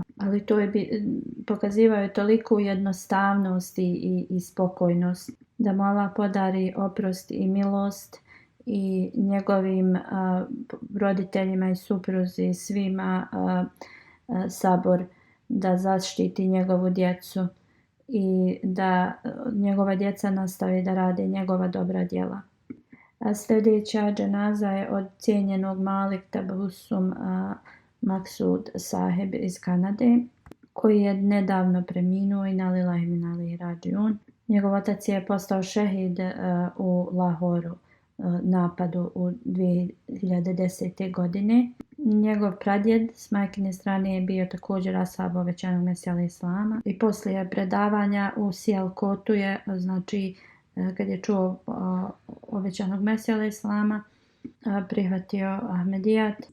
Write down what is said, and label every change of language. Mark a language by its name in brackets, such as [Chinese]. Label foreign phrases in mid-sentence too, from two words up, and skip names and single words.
[Bosnian] Ali to je pokazivao je toliku jednostavnost i spokojnost da mu Allah podari oprost i milost i njegovim roditeljima i supruzi, svima sabor, da zaštiti njegovu djecu i da njegova djeca nastavi da rade njegova dobra djela. Sljedeća dženaza je od cijenjenog Malik Tabassum Maksud Saheb iz Kanade, koji je nedavno preminuo i na [Arabic] لله وإنا إليه راجعون. [Bosnian] Njegov otac je postao šehid u Lahoru napadu u 2010. godine. Njegov pradjed s majkine strane je bio također ashab obećanog Mesija [Arabic] عليه السلام [Bosnian] i poslije predavanja u Sijalkotu je, znači, kad je čuo obećanog Mesija [Arabic] عليه السلام, [Bosnian] prihvatio Ahmedijat.